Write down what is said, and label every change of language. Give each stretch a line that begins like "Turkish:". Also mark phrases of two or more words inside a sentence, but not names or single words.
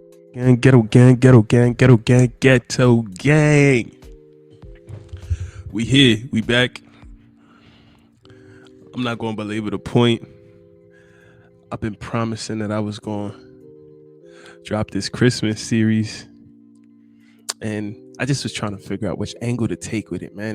English: Gang, ghetto gang, ghetto gang, ghetto gang, ghetto gang. We here, we back. I'm not going to belabor the point. I've been promising that I was going to drop this Christmas series, and I just was trying to figure out which angle to take with it, man.